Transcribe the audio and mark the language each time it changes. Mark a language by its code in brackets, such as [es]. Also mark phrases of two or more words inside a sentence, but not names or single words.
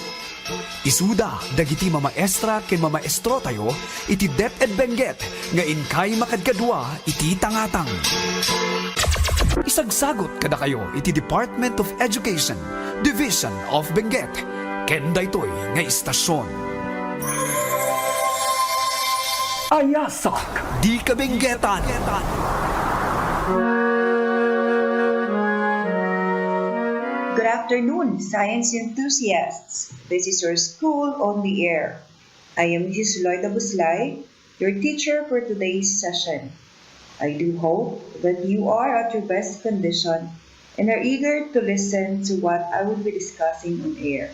[ilo] Isuda, dagiti mamaestra ken mamaestro tayo, iti DEP-ED Benguet, nga inkay makadkadwa iti tangatang. Isagsagot kada kayo iti Department of Education, Division of Benguet, ken daytoy nga istasyon. Ayasak Di Kabenguetan. [en] Good afternoon, science enthusiasts. This is your school on the air. I am Mrs. Loida Buslay, your teacher for today's session. I do hope that you are at your best condition and are eager to listen to what I will be discussing on air.